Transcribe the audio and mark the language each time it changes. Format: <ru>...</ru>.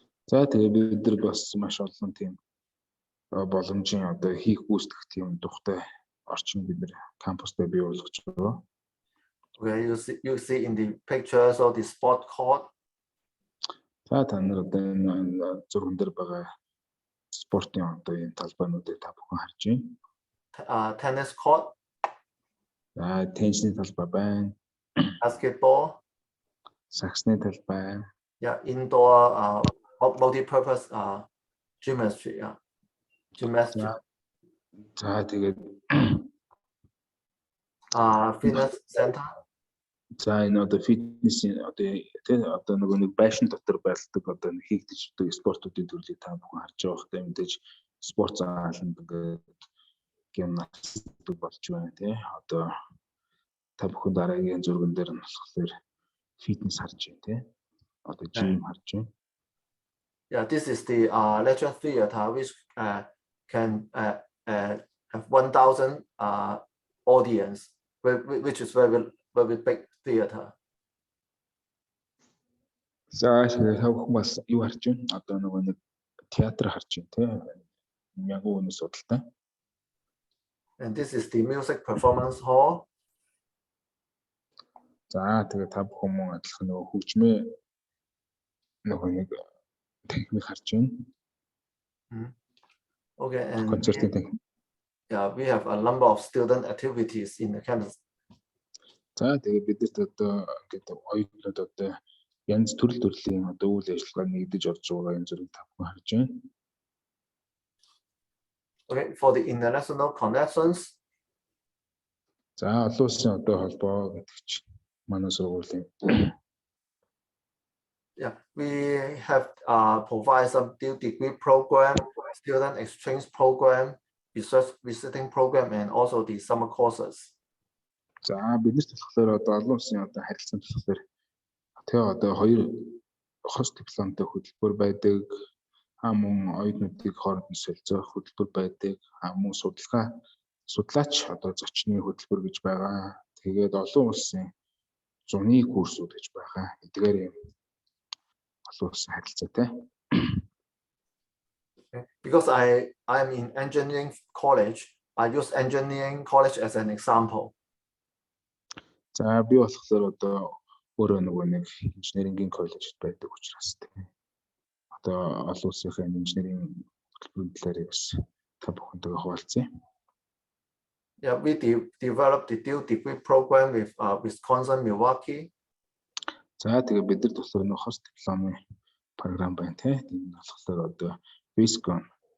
<mn>За тэгээд бид нар бас маш олон тийм боломжийн хийх гүйцэтгэх тийм тухтай орчин бид нар кампустай бий болгож байгаа.</mn> <en>Okay, you see in the pictures of the sport court.</en> <mn>За та нар энэ зурган дээр байгаа спортын энэ талбайнуудыг та бүхэн харж байна.</mn> <en>Tennis court.</en> <mn>Теннисний талбай байна.</mn> <en>Basketball.</en> <mn>Саксны талбай.</mn> <en>Yeah, indoor multi-purpose gymnastry. Yeah. Gymnastry.</en> <mn>За тэгээд</mn> <en>fitness center.</en> <mn>За энэ фитнесийн нөгөө нэг байшин дотор байлдаг хийгдэж байгаа спортуудын төрлийг та бүхэн харж байгаа хэрэг мэдээж спорт зааланд ингээд гимнастик болж байна тий. Та бүхэн дараагийн зурган дээр нь болохоор фитнес харж байна тий. Жим харж байна.</mn> <en>Yeah, this is the lecture theater which can have 1,000 audience, which is very big theater.</en> <mn>За тэгээд хавх бас юу харж байна? Одоо нөгөө нэг театр харж байна тийм. Яг үүний судалтай.</mn> <en>And this is the music performance hall.</en> <mn>За тэгээд та бүхэн адилхан нөгөө хөгжмөө нөгөө нэг техник харж байна.</mn> <en>Okay, and</en> <mn>Концертын техник.</mn> <en>yeah, we have a number of student activities in the campus.</en> <mn>За тэгээд бидэрт одоо ингээд оюутнууд одоо янз төрлийн одоо үйл ажиллагаа нэгдэж орж байгаа юм зэрэг та бүхэн харж байна.</mn> <en>Okay, for the international connections.</en> <mn>За олон улсын одоо холбоо гэдэг чинь манай сургуулийн.</mn> <en>Yeah, we have provide some dual degree program, student exchange program, research visiting program, and also the summer courses.</en> <mn>За биднэрт болохоор одоо олон улсын одоо харилцаанд болохоор тэгээ одоо хоёр хос дипломтой хөтөлбөр байдаг. Мөн оюутнуудыг хооронд нь солилцох хөтөлбөр байдаг. Мөн судлаач одоо зочны хөтөлбөр гэж байгаа. Тэгээд олон улсын зуны курсууд гэж байгаа. Эдгээр юм олон улсын харилцаатай.</mn> <en>Because I'm in engineering college, I use engineering college as an example.</en> <mn>За би болохоор одоо өөрөө нөгөө нэг инженерингийн коллежид байдаг учраас тийм. Одоо олон улсын инженерийн хөтөлбөрийн талаар бас та бүхэнтэйгээ хуваалцъя.</mn> <en>Yeah, we developed the dual degree program with Wisconsin, Milwaukee.</en> <mn>За тэгээ бид нар болохоор нэг хос дипломын програм байна тийм. Энэ болохоор одоо Wisconsin,</mn>